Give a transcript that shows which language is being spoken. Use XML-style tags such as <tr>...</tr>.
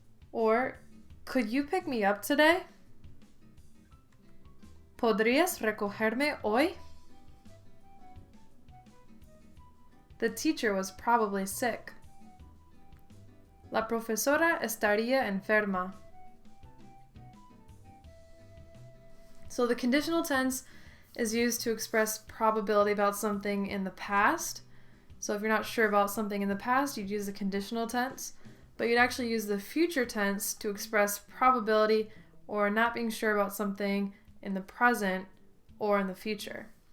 <en>Or, could you pick me up today?</en> <es>¿Podrías recogerme hoy?</es> <en>The teacher was probably sick.</en> <es>La profesora estaría enferma.</es> <en>So the conditional tense is used to express probability about something in the past. So if you're not sure about something in the past, you'd use the conditional tense, but you'd actually use the future tense to express probability or not being sure about something in the present or in the future.</en>